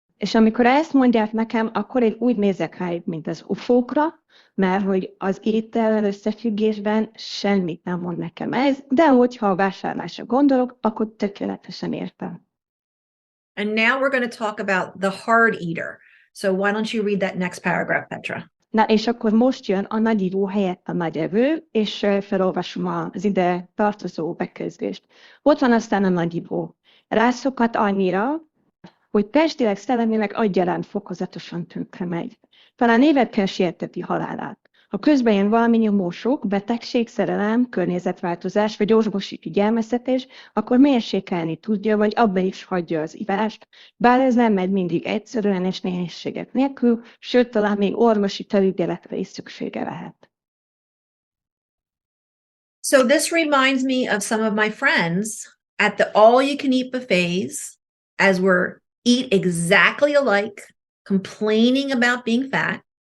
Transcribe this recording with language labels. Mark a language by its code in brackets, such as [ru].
[hu] És amikor ezt mondják nekem, akkor én úgy nézek rájuk, mint az ufókra, mert hogy az étellel összefüggésben semmit nem mond nekem ez, de hogyha a vásárlásra gondolok, akkor tökéletesen értem. [en] And now we're going to talk about the hard eater. So why don't you read that next paragraph, Petra? [hu] Na, és akkor most jön a nagyívó helyett a nagyevő, és felolvasom az ide tartozó bekezdést. Ott van aztán a nagyívó. Rászokat annyira, hogy testileg, szellemileg egyaránt fokozatosan tönkre megy. Talán évekkel sieteti halálát. Ha közben jön valami nyomósok, betegség, szerelem, környezetváltozás vagy orvosi figyelmeztetés, akkor mérsékelni tudja, vagy abba is hagyja az ivást, bár ez nem megy mindig egyszerűen és nehézségek nélkül, sőt, talán még orvosi felügyeletre is szüksége lehet. [en] So this reminds me of some of my friends at the all-you-can-eat buffets, as we're eat exactly alike, complaining about being fat.